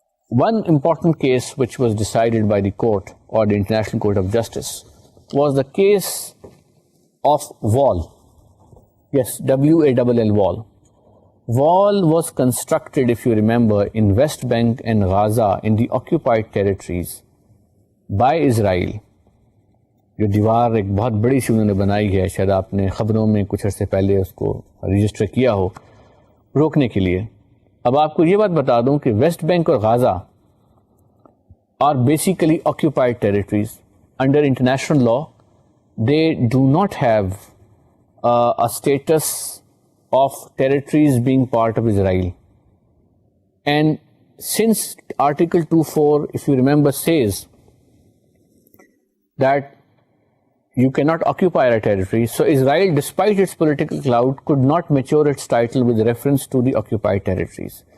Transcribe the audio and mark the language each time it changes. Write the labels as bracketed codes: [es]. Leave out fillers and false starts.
[en] One important case which was decided by the court, or the International Court of Justice, was the case of Wall. Yes, WALL, Wall. Wall was constructed, if you remember, in West Bank and Gaza, in the occupied territories, by Israel. [ur] جو دیوار ایک بہت بڑی سی انہوں نے بنائی ہے، شاید آپ نے خبروں میں کچھ عرصے پہلے اس کو رجسٹر کیا ہو، روکنے کے لیے. اب آپ کو یہ بات بتا دوں کہ ویسٹ بینک اور غازہ [en] Are basically occupied territories. Under international law they do not have a status of territories being part of Israel. And since Article 2.4, if you remember, says that you cannot occupy a territory, so Israel, despite its political clout, could not mature its title with reference to the occupied territories.